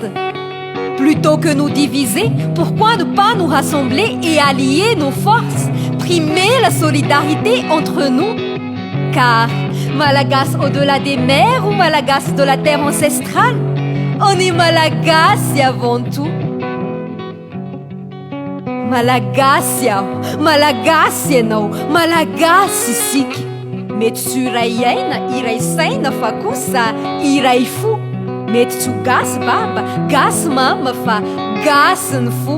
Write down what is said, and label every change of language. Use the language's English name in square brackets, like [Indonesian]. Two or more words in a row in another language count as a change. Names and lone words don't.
[French] Plutôt que nous diviser, pourquoi ne pas nous rassembler et allier nos forces, primer la solidarité entre nous? Car Malagas au-delà des mers ou Malagas de la terre ancestrale, on est Malagasy avant tout. [Malagasy] Malagasy aho, Malagasy ianao, Malagasy isika. Mety tsy iray aina, iray saina fa kosa iray fo. Mety tsy ho gasy baba, gasy mama fa gasy ny fo.